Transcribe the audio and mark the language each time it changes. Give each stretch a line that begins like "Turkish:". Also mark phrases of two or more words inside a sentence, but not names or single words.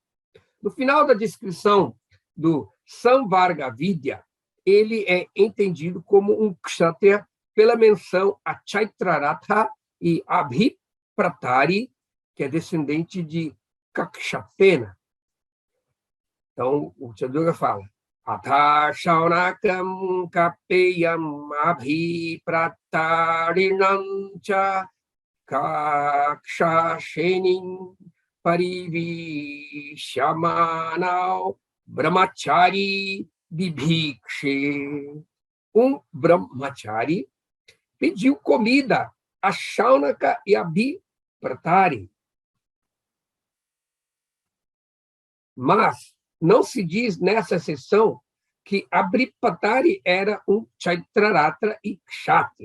Portuguese: No final da descrição do Samvarga Vidya, ele é entendido como um kshatriya pela menção a Chaitraratha e Abhipratari, que é descendente de Kakshapena.
Sanskrit: Então, o Chandogya fala: Atha Shaunakam Kapeyam Abhipratarinan cha Kakshashenin Parivishamanau Brahmachari Bibhikshe.
Portuguese: Um Brahmachari pediu comida a Shaunaka e a Abhipratari. Mas não se diz nessa seção que Abhipratari era um Chaitraratra e Kshatriya.